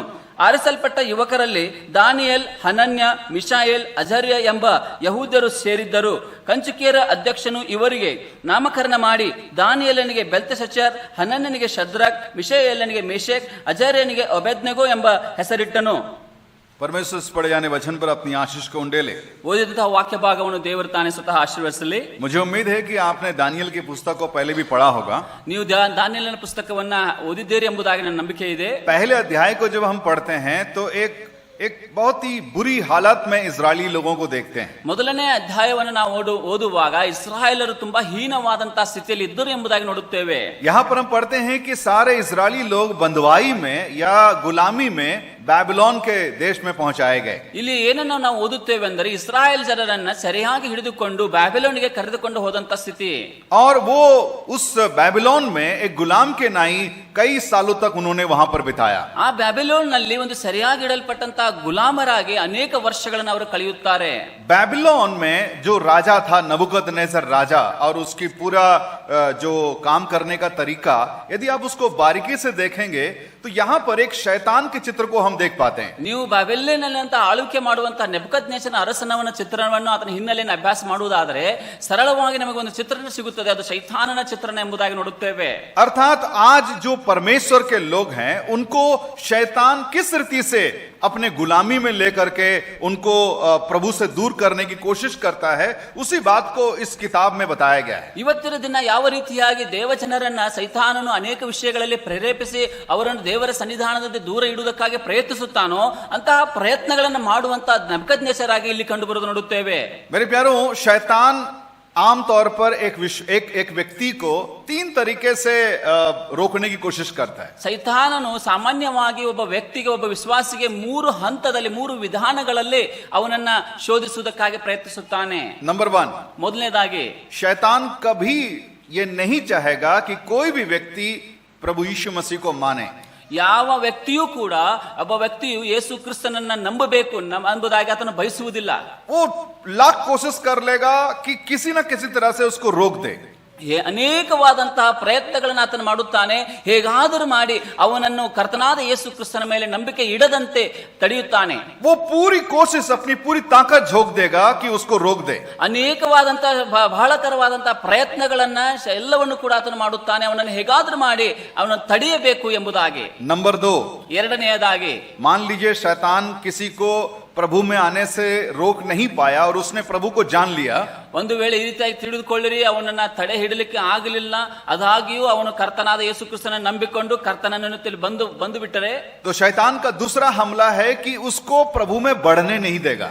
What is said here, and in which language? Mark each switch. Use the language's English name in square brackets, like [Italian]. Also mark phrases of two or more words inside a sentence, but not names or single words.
[Kannada] ಆರಿಸಲ್ಪಟ್ಟ ಯುವಕರಲ್ಲಿ ದಾನಿಯೇಲ್, ಹನನ್ಯ, ಮಿಶಾಯೇಲ್, ಅಜರ್ಯ ಎಂಬ ಯಹೂದ್ಯರು ಸೇರಿದ್ದರು. ಕಂಚುಕಿಯರ ಅಧ್ಯಕ್ಷನು ಇವರಿಗೆ ನಾಮಕರಣ ಮಾಡಿ ದಾನಿಯೇಲನಿಗೆ ಬೆಲ್ತೆಶಚ್ಚರ್, ಹನನ್ಯನಿಗೆ ಶದ್ರಕ್, ಮಿಶಾಯೇಲನಿಗೆ ಮೇಷಕ್, ಅಜರ್ಯನಿಗೆ ಅಬೇದ್ನೆಗೋ ಎಂಬ ಹೆಸರಿಟ್ಟನು. [Hindi] परमेश्वर इस पढ़े जाने वचन पर अपनी आशीष को उंडेले। [Kannada] ಓದಿದಂತಹ ವಾಕ್ಯ ಭಾಗವನ್ನು ದೇವರು ತಾನೇ ಸ್ವತಃ ಆಶೀರ್ವದಿಸಲಿ. [Hindi] मुझे उम्मीद है कि आपने दानियल की पुस्तक को पहले भी पढ़ा होगा। [Kannada] ನೀವು ದಾನಿಯೇಲನ ಪುಸ್ತಕವನ್ನ ಓದಿದ್ದೀರಿ ಎಂಬುದಾಗಿ ನನ್ನ ನಂಬಿಕೆ ಇದೆ. [Hindi] पहले अध्याय को जब हम पढ़ते हैं तो एक बहुत ही बुरी हालत में इजरायली लोगों को देखते हैं। [Kannada] ಮೊದಲನೇ ಅಧ್ಯಾಯವನ್ನು ನಾವು ಓದುವಾಗ ಇಸ್ರಾಯೇಲರು ತುಂಬಾ ಹೀನವಾದಂತಹ ಸ್ಥಿತಿಯಲ್ಲಿ ಇದ್ದರು ಎಂಬುದಾಗಿ ನೋಡುತ್ತೇವೆ. [Hindi] यहाँ पर हम पढ़ते हैं कि सारे इजरायली लोग बंधुआई में या गुलामी में ಬ್ಯಾಬಿಲೋನ್ के देश में पहुंचाए गए। [Kannada] ಇಲ್ಲಿ ಏನನ್ನು ನಾವು ಓದುತ್ತೇವೆ ಅಂದರೆ ಇಸ್ರಾಯೇಲ್ ಜನರನ್ನ ಸರಿಯಾಗಿ ಹಿಡಿದುಕೊಂಡು ಬ್ಯಾಬಿಲೋನಿಗೆ ಕರೆದುಕೊಂಡು ಹೋದಂತ ಸ್ಥಿತಿ. [Hindi] और वो उस बैबिलोन में एक गुलाम के नाई कई सालों तक उन्होंने वहां पर बिताया। [Kannada] ಆ ಬ್ಯಾಬಿಲೋನ್ ನಲ್ಲಿ ಒಂದು ಸರಿಯಾಗಿ ಇಡಲ್ಪಟ್ಟಂತಹ ಗುಲಾಮರಾಗಿ ಅನೇಕ ವರ್ಷಗಳನ್ನು ಅವರು ಕಳೆಯುತ್ತಾರೆ. [Hindi] बैबिलोन में जो राजा था नबूकदनेस्सर राजा, और उसकी पूरा जो काम करने का तरीका, यदि आप उसको बारीकी से देखेंगे तो यहाँ पर एक शैतान के चित्र को हम देख पाते हैं. [Kannada] ನೀವು ಬಾಬೆಲಿನಲ್ಲಿ ಅಂತ ಆಳ್ವಿಕೆ ಮಾಡುವಂತಹ ನೆಬೂಕದ್ನೆಚ್ಚರನ ಅರಸನವನ ಚಿತ್ರಣವನ್ನು ಆತನ ಹಿನ್ನೆಲೆಯನ್ನು ಅಭ್ಯಾಸ ಮಾಡುವುದಾದರೆ ಸರಳವಾಗಿ ನಮಗೆ ಒಂದು ಚಿತ್ರಣ ಸಿಗುತ್ತದೆ. ಅದು ಶೈತಾನನ ಚಿತ್ರಣ ಎಂಬುದಾಗಿ ನೋಡುತ್ತೇವೆ. [Hindi] अर्थात आज जो परमेश्वर के लोग हैं उनको शैतान किस रीति से अपने गुलामी में लेकर के उनको प्रभु से दूर करने की कोशिश करता है, उसी बात को इस किताब में बताया गया है. [Kannada] ಇವತ್ತಿನ ದಿನ ಯಾವ ರೀತಿಯಾಗಿ ದೇವಜನರನ್ನ ಸೈತಾನನು ಅನೇಕ ವಿಷಯಗಳಲ್ಲಿ ಪ್ರೇರೇಪಿಸಿ ಅವರನ್ನು ದೇವರ ಸನ್ನಿಧಾನದಿಂದ ದೂರ ಇಡುವುದಕ್ಕಾಗಿ ಪ್ರಯತ್ನಿಸುತ್ತಾನೋ ಅಂತಹ ಪ್ರಯತ್ನಗಳನ್ನು ಮಾಡುವಂತಹ ನೆಬೂಕದ್ನೆಚ್ಚರರಾಗಿ ಇಲ್ಲಿ ಕಂಡು ಬರುವುದು ನೋಡುತ್ತೇವೆ. [Hindi] मेरे प्यारों, शैतान आमतौर पर एक व्यक्ति को 3 तरीके से रोकने की कोशिश करता है। [Kannada] ಸೈತಾನನು ಸಾಮಾನ್ಯವಾಗಿ ಒಬ್ಬ ವ್ಯಕ್ತಿಗೆ, ಒಬ್ಬ ವಿಶ್ವಾಸಿಗೆ 3 ಹಂತದಲ್ಲಿ, 3 ವಿಧಾನಗಳಲ್ಲಿ ಅವನನ್ನ ಶೋಧಿಸುವುದಕ್ಕಾಗಿ ಪ್ರಯತ್ನಿಸುತ್ತಾನೆ. [Hindi] नंबर 1, [Kannada] ಮೊದಲನೇದಾಗಿ [Hindi] शैतान कभी ये नहीं चाहेगा कि कोई भी व्यक्ति प्रभु यीशु मसीह को माने। [Kannada] ಯಾವ ವ್ಯಕ್ತಿಯೂ ಕೂಡ ಒಬ್ಬ ವ್ಯಕ್ತಿಯು ಯೇಸು ಕ್ರಿಸ್ತನನ್ನ ನಂಬಬೇಕು ಎಂಬುದಾಗಿ ಆತನು ಬಯಸುವುದಿಲ್ಲ. [Hindi] वो लाख कोशिश कर लेगा कि किसी न किसी तरह से उसको रोक दे। [Kannada] ಅನೇಕವಾದಂತಹ ಪ್ರಯತ್ನಗಳನ್ನು ಆತನು ಮಾಡುತ್ತಾನೆ, ಹೇಗಾದರೂ ಮಾಡಿ ಅವನನ್ನು ಕರ್ತನಾದ ಯೇಸು ಕ್ರಿಸ್ತನ ಮೇಲೆ ನಂಬಿಕೆ ಇಡದಂತೆ ತಡೆಯುತ್ತಾನೆ. [Hindi] वो पूरी कोशिश, अपनी पूरी ताकत झोंक देगा कि उसको रोक दे। [Kannada] ಅನೇಕವಾದಂತಹ ಬಹಳಕರವಾದಂತಹ ಪ್ರಯತ್ನಗಳನ್ನ ಎಲ್ಲವನ್ನು ಕೂಡ ಆತನು ಮಾಡುತ್ತಾನೆ, ಅವನನ್ನು ಹೇಗಾದರೂ ಮಾಡಿ ಅವನನ್ನು ತಡೆಯಬೇಕು ಎಂಬುದಾಗಿ. [Hindi] नंबर 2, [Kannada] ಎರಡನೆಯದಾಗಿ, [Hindi] मान लीजिए शैतान किसी को प्रभु में आने से रोक नहीं पाया और उसने प्रभु को जान लिया। [Kannada] ಒಂದು ವೇಳೆ ಈ ರೀತಿಯಾಗಿ ತಿಳಿದುಕೊಳ್ಳಿರಿ, ಅವನನ್ನ ತಡೆ ಹಿಡಲಿಕ್ಕೆ ಆಗಲಿಲ್ಲ, ಅದಾಗಿಯೂ ಅವನು ಕರ್ತನಾದ ಯೇಸು ಕ್ರಿಸ್ತನ ನಂಬಿಕೊಂಡು ಕರ್ತನನ್ನು ಬಂದು ಬಿಟ್ಟರೆ, [Hindi] तो शैतान का दूसरा हमला है कि उसको प्रभु में बढ़ने नहीं देगा।